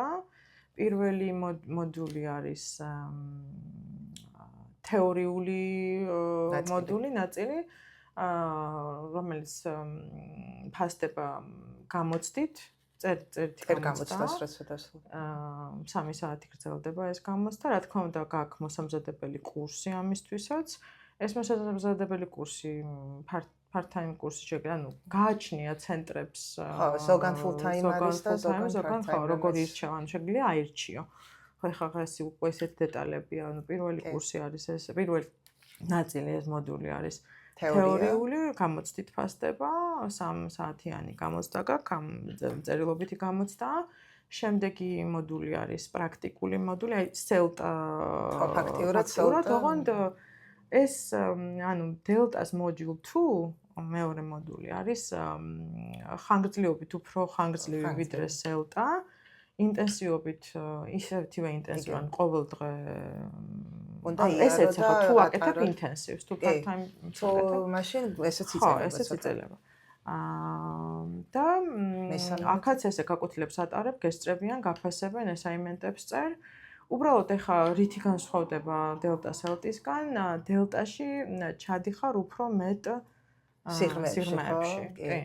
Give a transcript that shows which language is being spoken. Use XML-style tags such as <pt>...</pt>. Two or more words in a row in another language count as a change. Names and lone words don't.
<ka>პირველი მოდული არის თეორიული მოდული ნაწილი რომელიც ფასდება გამოცდით წერტ გამოცდას რაც დასრულდა. 3 საათი გრძელდება ეს გამოცდა. რა თქმა უნდა გაქვს მოსამზადებელი კურსი ამისთვისაც. ეს მოსამზადებელი კურსი part-time კურსი შეგვიძლია, ანუ გააჩნია ცენტრებს, ხო, ზოგან full-time არის და ზოგან ხო, როგორი ირჩევა, ანუ შეგვიძლია აირჩიო. ხო, ახლა ეს უკვე ესეთ დეტალებია, ანუ პირველი კურსი არის ეს, პირველი ნაწილი ეს მოდული არის თეორიული, გამოცდით ფასდება, 3 საათიანი გამოცდა გაქვს, წერილობითი გამოცდა. შემდეგი მოდული არის პრაქტიკული მოდული, აი სელტა ფაქტიურად ოღონდ ეს ანუ დელტას module 2 მეორე მოდული არის ხანგრძლივობით უფრო ხანგრძლივი ვიდრე სელტა ინტენსივობით ისეთივე ინტენსივი ან ყოველ დღე უნდა ესეც ხო თუ აკეთებ ინტენსივს თუ part-time თუ მაშინ ესეც იწელება ხო ესეც იწელება და აქაც ესე გაკვეთილებს ატარებ გესწრებიან გაფასებენ ესაინმენტებს წერ უბრალოდ ეხა რითი განსხვავდება დელტა სელტისგან დელტაში ჩადიხარ უფრო მეტ სიღრმეებში კი</ka>